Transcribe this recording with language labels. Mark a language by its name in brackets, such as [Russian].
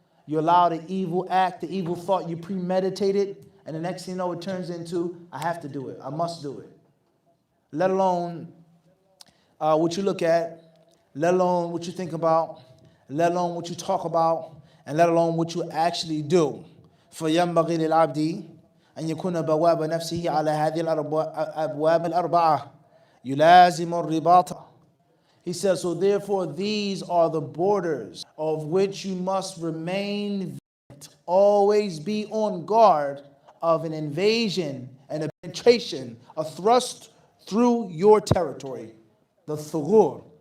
[English] You allow the evil act, the evil thought, you premeditated, and the next thing you know, it turns into, I have to do it, I must do it. Let alone what you look at, let alone what you think about, let alone what you talk about, and let alone what you actually do. [Arabic] فَيَنْبَغِي لِلْعَبْدِ أن يكون بواب نفسه على هذه الأبواب الأربعة يلازم الرباط. [English] He says, so therefore these are the borders of which you must remain vigilant. Always be on guard of an invasion and a penetration, a thrust through your territory. The thughur.